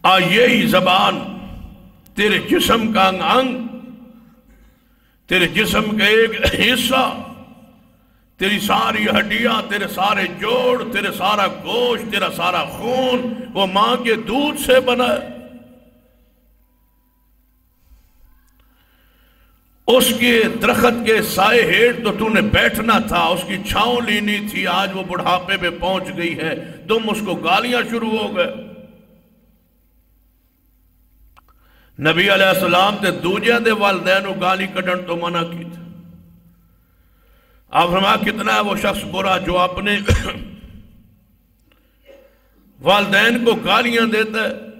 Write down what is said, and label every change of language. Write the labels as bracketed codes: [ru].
[ur] یہی زبان تیرے جسم کا انگ، تیرے جسم کا ایک حصہ، تیری ساری ہڈیاں، تیرے سارے جوڑ، تیرے سارا گوشت، تیرا سارا خون وہ ماں کے دودھ سے بنا ہے. اس کے درخت کے سائے ہیٹ تو نے بیٹھنا تھا، اس کی چھاؤں لینی تھی. آج وہ بڑھاپے پہ پہنچ گئی ہے، تم اس کو گالیاں شروع ہو گئے. [pa] نبی علیہ السلام تے دوجہ دے والدینوں گالی کڈن تو منع کی تھی. [ur] آپ فرمایا کتنا ہے وہ شخص برا جو اپنے والدین کو گالیاں دیتا ہے.